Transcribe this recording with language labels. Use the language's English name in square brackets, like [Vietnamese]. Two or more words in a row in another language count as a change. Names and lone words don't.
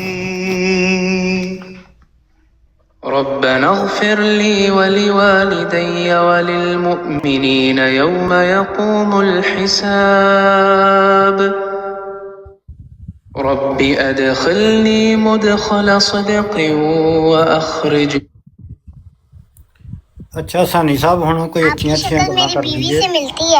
[Arabic] ربنا اغفر لي ولوالدي وللمؤمنين يوم يقوم الحساب رب أدخلني مدخل صدق وأخرج [Punjabi] اچھا ثانی صاحب ہن کوئی اچھیاں اچھیاں گلاں کر دیجیے [Urdu] ملتی ہے